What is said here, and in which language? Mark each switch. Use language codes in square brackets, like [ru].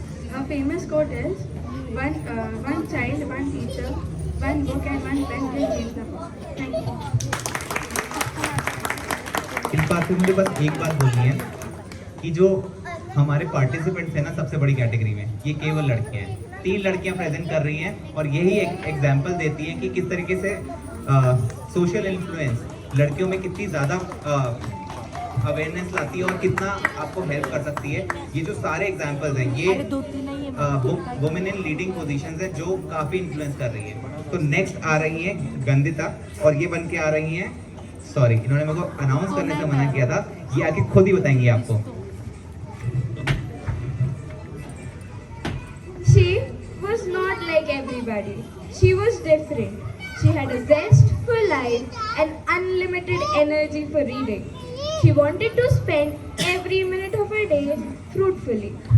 [en] Her famous quote is, one child, one teacher, one book and one pen can change the world. Thank you. [hi] इस बात पे मुझे बस एक बात बोलनी है कि जो हमारे पार्टिसिपेंट्स हैं ना सबसे बड़ी कैटेगरी में, ये केवल लड़कियां हैं। 3 लड़कियां प्रेजेंट कर रही हैं और यही एक एग्जाम्पल देती हैं कि किस तरीके से सोशल इन्फ्लुएंस लड़कियों में कितनी ज़्यादा अवेयरनेस लाती है और कितना आपको हेल्प कर सकती है। ये जो सारे एग्जाम्पल्स हैं ये वुमेन इन लीडिंग पोजीशंस हैं जो काफ़ी इन्फ्लुएंस कर रही है। तो नेक्स्ट आ रही है गंदिता और ये बन के आ रही हैं, सॉरी इन्होंने मेरे को अनाउंस करने से मना किया था, ये आके खुद ही बताएंगी आपको। [en] She was not like everybody. She was different. She had a zest for life and unlimited energy for reading. She wanted to spend every minute of her day fruitfully.